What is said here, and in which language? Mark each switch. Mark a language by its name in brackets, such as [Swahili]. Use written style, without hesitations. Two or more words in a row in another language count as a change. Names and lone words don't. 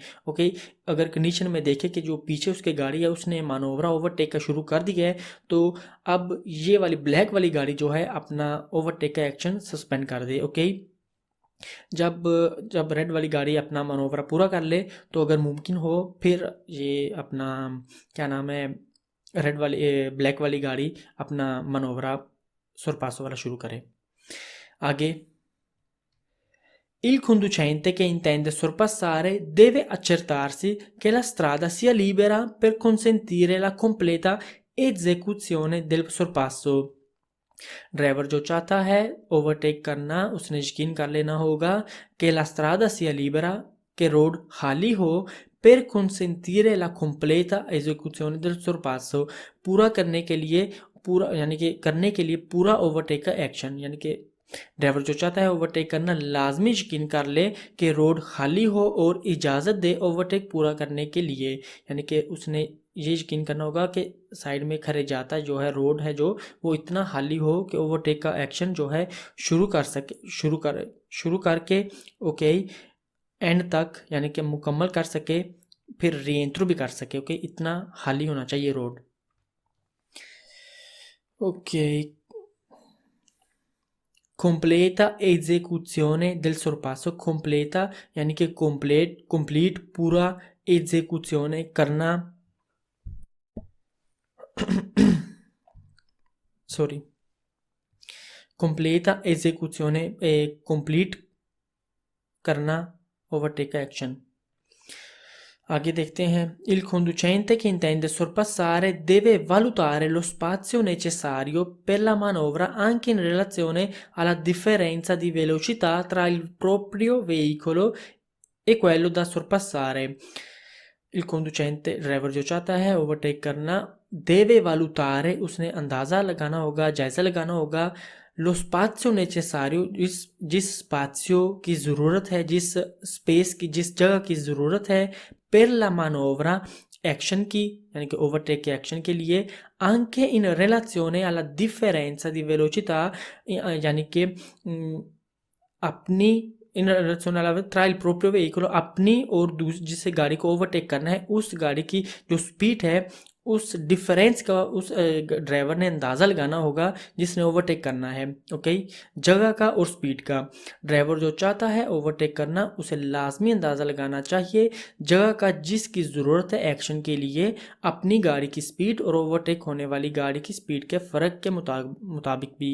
[Hindi] ओके, अगर कंडीशन में देखे कि जो पीछे उसके गाड़ी है उसने मानोवरा ओवरटेक का शुरू कर दिया है, तो अब ये वाली ब्लैक वाली गाड़ी जो है अपना ओवरटेक का एक्शन सस्पेंड कर दे। ओके, जब जब रेड वाली गाड़ी अपना मनोवरा पूरा कर ले तो अगर मुमकिन हो फिर ये अपना क्या नाम है रेड वाली ब्लैक वाली गाड़ी अपना [Italian] manovra sorpasso [Hindi] वाला शुरू करे। आगे, [Italian] il conducente che intende sorpassare deve accertarsi che la strada sia libera per consentire la completa esecuzione del sorpasso। [Hindi] ड्राइवर जो चाहता है ओवरटेक करना उसने यकीन कर लेना होगा कि [Italian] la strada sia libera, [Hindi] कि रोड खाली हो, [Italian] per consentire la completa esecuzione del sorpasso, [Hindi] पूरा करने के लिए, पूरा यानी कि करने के लिए पूरा ओवरटेक का एक्शन, यानी कि ड्राइवर जो चाहता है ओवरटेक करना लाजमी यकीन कर ले कि रोड खाली हो और इजाज़त दे ओवरटेक पूरा करने के लिए, यानी कि उसने ये यकीन करना होगा कि साइड में खड़े जाता जो है रोड है जो वो इतना खाली हो कि ओवरटेक का एक्शन जो है शुरू कर सके, शुरू करके ओके एंड तक यानी कि मुकम्मल कर सके, फिर रीएंट्रो भी कर सके। ओके, इतना खाली होना चाहिए रोड। ओके, [Italian] completa esecuzione del sorpasso, [Hindi] completa यानी कि कंप्लीट पूरा, एग्जीक्यूशन करना सॉरी [Italian] completa esecuzione [Hindi] कंप्लीट करना ओवरटेक का एक्शन। आगे देखते हैं, [Italian] il conducente che intende sorpassare deve valutare lo spazio necessario per la manovra anche in relazione alla differenza di velocità tra il proprio veicolo e quello da sorpassare। il conducente [Hindi] ड्राइवर जो चाहता है ओवरटेक करना, [Italian] deve valutare [Hindi] उसने अंदाज़ा लगाना होगा, जायज़ा लगाना होगा, [Italian] lo spazio necessario [Hindi] जिस स्पात्यो की ज़रूरत है, जिस स्पेस की, जिस जगह की ज़रूरत है, [Italian] per la manovra [Hindi] एक्शन की, यानी कि ओवरटेक के एक्शन के लिए, [Italian] anche in relazione alla differenza di velocità, [Hindi] यानी कि [Italian] अपनी in relazione alla tra il proprio veicolo, [Hindi] अपनी और जिससे गाड़ी को ओवरटेक करना है उस गाड़ी की जो स्पीड है उस डिफरेंस का उस ड्राइवर ने अंदाज़ा लगाना होगा जिसने ओवरटेक करना है। ओके, जगह का और स्पीड का। ड्राइवर जो चाहता है ओवरटेक करना उसे लाजमी अंदाज़ा लगाना चाहिए जगह का जिसकी ज़रूरत है एक्शन के लिए, अपनी गाड़ी की स्पीड और ओवरटेक होने वाली गाड़ी की स्पीड के फ़र्क के मुताबिक भी।